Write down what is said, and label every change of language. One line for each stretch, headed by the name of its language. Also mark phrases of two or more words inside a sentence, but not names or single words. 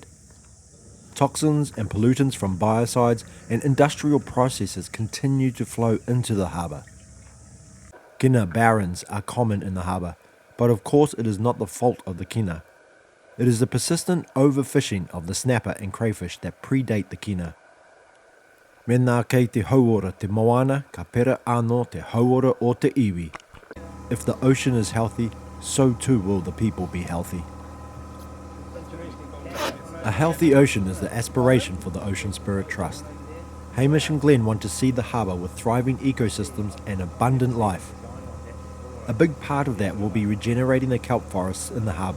English: Toxins and pollutants from biocides and industrial processes continue to flow into the harbour. Kina barrens are common in the harbour, but of course it is not the fault of the kina. It is the persistent overfishing of the snapper and crayfish that predate the kina.
Māori: Mena kei te hauora te moana, ka pera anō te hauora o te iwi.
English: If the ocean is healthy, so too will the people be healthy. A healthy ocean is the aspiration for the Ocean Spirit Trust. Hamish and Glen want to see the harbour with thriving ecosystems and abundant life. A big part of that will be regenerating the kelp forests in the harbour.